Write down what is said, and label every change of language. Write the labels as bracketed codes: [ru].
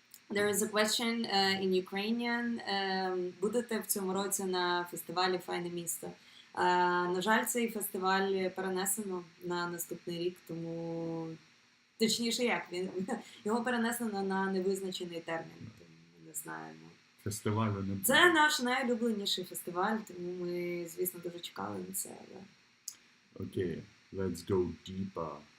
[en] There is a question in Ukrainian. [uk] Будете в цьому році на фестивалі «Файне місто»? На жаль, цей фестиваль перенесено на наступний рік, тому точніше його перенесено на невизначений термін, тому ми не знаємо. Фестивалю не буде. Це наш найулюбленіший фестиваль, тому ми, звісно, дуже чекали на це. [en] Окей, let's go deeper.